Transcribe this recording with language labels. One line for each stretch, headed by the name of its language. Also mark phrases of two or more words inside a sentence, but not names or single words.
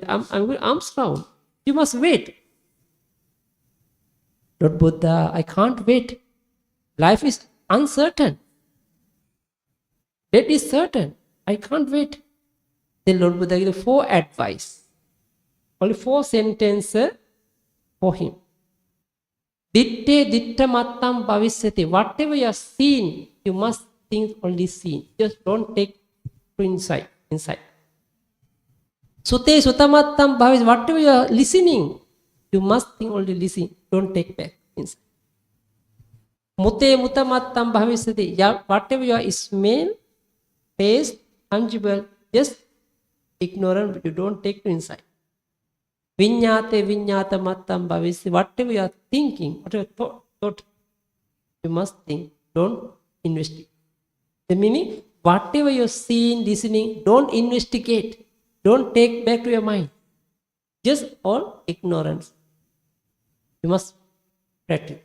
English: I'm going alms round. You must wait. Lord Buddha, I can't wait. Life is uncertain. Death is certain. I can't wait. Then Lord Buddha gave 4 advice. Only 4 sentences for him.
Pali: Ditte ditta mattam bhavisyati.
English: Whatever you are seeing, you must think only seen. Just don't take to inside.
Pali: Sute sutamattam bhavisyati.
English: Whatever you are listening, you must think only listen. Don't take back inside.
Pali: Mute mutamattam bhavisyati.
English: Whatever you are smell, taste, tangible, just ignorant, but you don't take to inside.
Pali: Vinyate vinyata mattam bhavisyati.
English: Whatever you are thinking, whatever thought, you must think. Don't investigate. The meaning, whatever you're seeing, listening, don't investigate. Don't take back to your mind. Just all ignorance. You must practice.